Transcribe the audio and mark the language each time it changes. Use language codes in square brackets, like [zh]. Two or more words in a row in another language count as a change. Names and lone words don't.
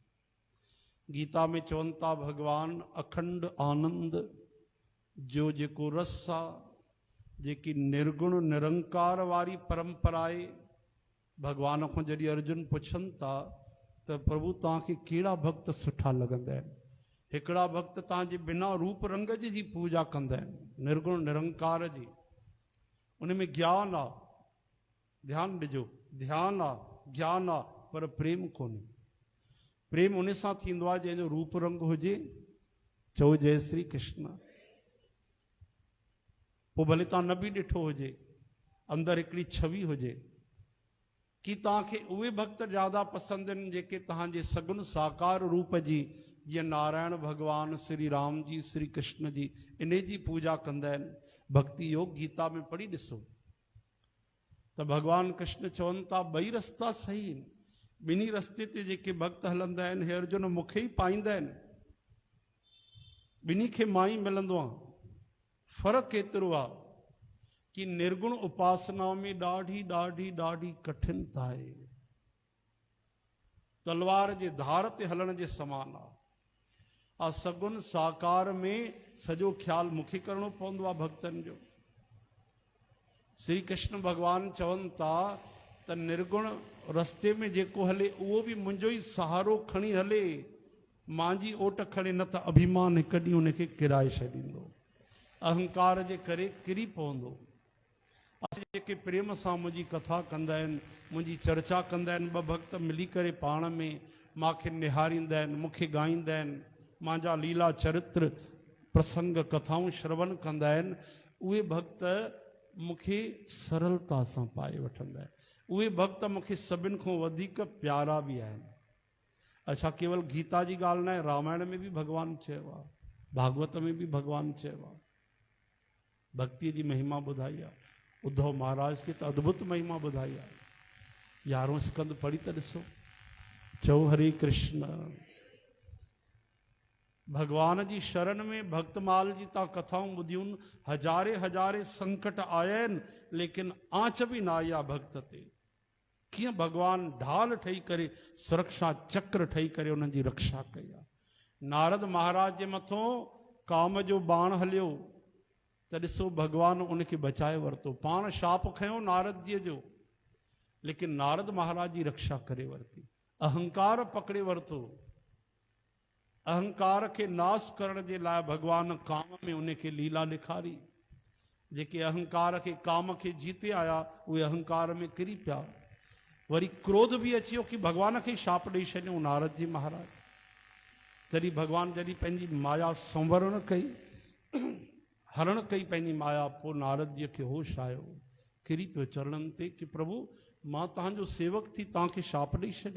[sd] गीता में चवनि था भगवान अखंड आनंद जो जेको रस आहे, जेकी निर्गुण निरंकार वारी परंपरा आहे। भगवान को जॾहिं अर्जुन पुछनि था त प्रभु तव्हांखे कहिड़ा भक्त सुठा लॻंदा आहिनि। हिकिड़ा भक्त तव्हांजे बिना रूप रंग जी पूजा कंदा आहिनि, निर्गुण निरंकार जी। उन में ज्ञान आहे, ध्यानु ॾिजो, ध्यानु आहे, ज्ञान आहे, पर प्रेम कोन्हे। प्रेम उन सां थींदो आहे जंहिंजो रूप रंग हुजे। चओ जय श्री कृष्ण। पोइ भले तव्हां न बि ॾिठो हुजे, अंदरि हिकिड़ी छवि हुजे। कि तव्हांखे उहे भक्त ज़्यादा पसंदि आहिनि जेके तव्हांजे सगुन साकार रूप जी, जीअं नारायण भगवान, श्री राम जी, श्री कृष्ण जी, इन जी पूजा कंदा आहिनि। भक्ति योग गीता में पढ़ी ॾिसो त भगवान कृष्ण चवनि था ॿई रस्ता सही आहिनि। ॿिन्ही रस्ते ते जेके भक्त हलंदा आहिनि, हे अर्जुन मूंखे ई पाईंदा आहिनि। ॿिन्ही खे मां ई मिलंदो आहियां। फ़र्क़ु एतिरो आहे कि निर्गुण उपासना में ॾाढी ॾाढी ॾाढी कठिनता आहे। तलवार जे धार ते हलण जे समान आहे। सगुन साकार में सॼो ख्याल मूंखे करणो पवंदो आहे भक्तनि जो। श्री कृष्ण भगवान चवनि था त निर्गुण रस्ते में जेको हले उहो बि मुंहिंजो ई सहारो खणी हले, मुंहिंजी ओट खणे, न त अभिमान हिकु ॾींहुं हुनखे किराए छॾींदो, अहंकार जे करे किरी पवंदो। असां जेके प्रेम सां मुंहिंजी कथा कंदा आहिनि, मुंहिंजी चर्चा कंदा आहिनि, ॿ भक्त मिली करे पाण में मूंखे निहारींदा आहिनि, मूंखे ॻाईंदा आहिनि, मुंहिंजा लीला चरित्र प्रसंग कथाऊं श्रवण कंदा आहिनि, उहे भक्त मूंखे सरलता सां पाए वठंदा आहिनि। उहे भक्त मूंखे सभिनि खां वधीक प्यारा बि आहिनि। अच्छा, केवल गीता जी ॻाल्हि न आहे, रामायण में बि भॻवानु चयो आहे, भागवत में बि भॻवानु चयो आहे, भक्तीअ जी महिमा ॿुधाई आहे। उद्धव महाराज खे त अद्भुत महिमा ॿुधाई आहे। 11हों स्कंद पढ़ी त ॾिसो, चओ हरे कृष्ण। भगवान जी शरण में भक्तमाल जी ता कथाऊं ॿुधियूं, हज़ारे हज़ारे संकट आया आहिनि, लेकिन आंच बि न आई आहे भक्त ते। कीअं भगवान ढाल ठही करे, सुरक्षा चक्र ठही करे उन्हनि जी रक्षा कई आहे। नारद महाराज जे मथां काम जो बाण हलियो त ॾिसो भगवान उनखे बचाए वरितो। पाण शाप खयो नारद जीअ जो, लेकिन नारद महाराज जी रक्षा करे वरिती। अहंकार पकड़े वरितो, अहंकार खे नाश करण जे लाइ भगवान काम में उनखे लीला ॾेखारी। जेके अहंकार खे काम खे जीते आया, उहे अहंकार में किरी पिया। वरी क्रोध बि अची वियो कि भगवान खे शाप ॾेई छॾियूं नारद जी महाराज। तॾहिं भगवान जॾहिं पंहिंजी माया संवरण कई, हरण कई पंहिंजी माया, पोइ नारद जीअ खे होश आयो, किरी पियो चरणनि ते कि प्रभु मां तव्हांजो सेवक थी तव्हांखे शाप ॾेई छॾियो।